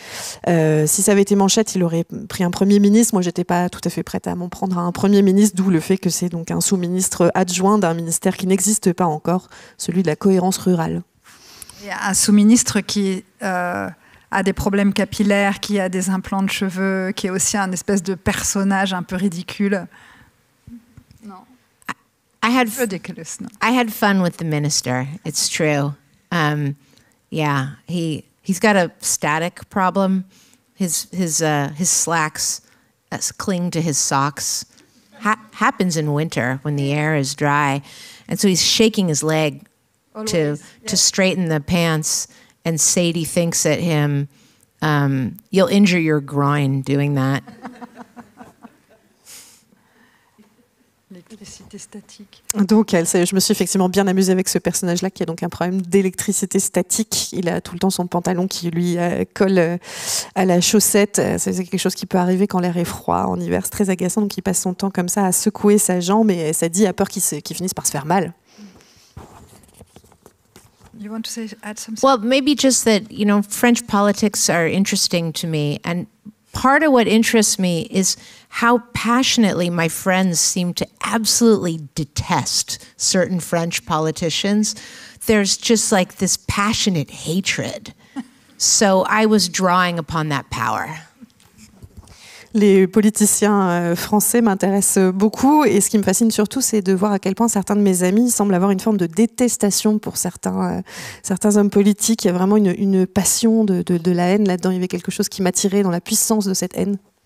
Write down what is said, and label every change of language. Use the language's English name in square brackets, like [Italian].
[French] Si ça avait été Manchette, il aurait pris un premier ministre. Moi, j'étais pas tout à fait prête à m'en prendre à un premier ministre, d'où le fait que c'est donc un sous-ministre adjoint d'un ministère qui n'existe pas encore, celui de la cohérence rurale. Il y a un sous-ministre qui a des problèmes capillaires, qui a des implants de cheveux, qui est aussi un espèce de personnage un peu ridicule. Non. [English] I had ridiculous. No. I had fun with the minister. It's true. Yeah, he's got a static problem, his slacks cling to his socks. Happens in winter when the air is dry. And so he's shaking his leg to straighten the pants, and Sadie thinks at him, you'll injure your groin doing that. [French] L'électricité statique. Donc, je me suis effectivement bien amusée avec ce personnage-là qui a donc un problème d'électricité statique. Il a tout le temps son pantalon qui lui colle à la chaussette. C'est quelque chose qui peut arriver quand l'air est froid en hiver. C'est très agaçant. Donc, il passe son temps comme ça à secouer sa jambe et Sadie a peur qu'il finisse par se faire mal. [English] You want to add something? Well, maybe just that, French politics are interesting to me. And part of what interests me is how passionately my friends seem to absolutely detest certain French politicians. There's just like this passionate hatred. So I was drawing upon that power. [French] Les politiciens français m'intéressent beaucoup et ce qui me fascine surtout, c'est de voir à quel point certains de mes amis semblent avoir une forme de détestation pour certains hommes politiques. Il y a vraiment une passion de la haine là-dedans. Il y avait quelque chose qui m'attirait dans la puissance de cette haine.